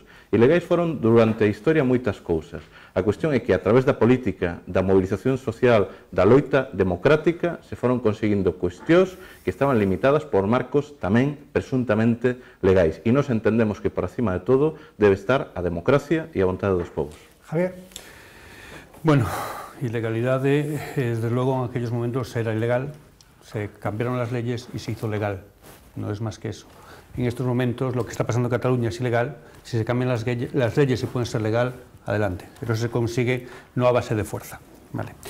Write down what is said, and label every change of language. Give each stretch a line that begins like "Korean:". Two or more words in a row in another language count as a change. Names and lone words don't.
Galician: Ilegais foron durante a historia moitas cousas. A cuestión é que a través da política, da movilización social, da loita democrática, se foron conseguindo cuestións que estaban limitadas por marcos tamén presuntamente legais. E nos entendemos que por acima de todo debe estar a democracia e a vontade dos povos. Javier. Bueno, ilegalidade,
Spanish: desde luego en aquellos momentos era ilegal, se cambiaron las leyes y se hizo legal. No es más que eso. En estos momentos lo que está pasando en Cataluña es ilegal. Si se cambian las leyes y pueden ser legal, adelante. Pero eso se consigue no a base de fuerza. Vale.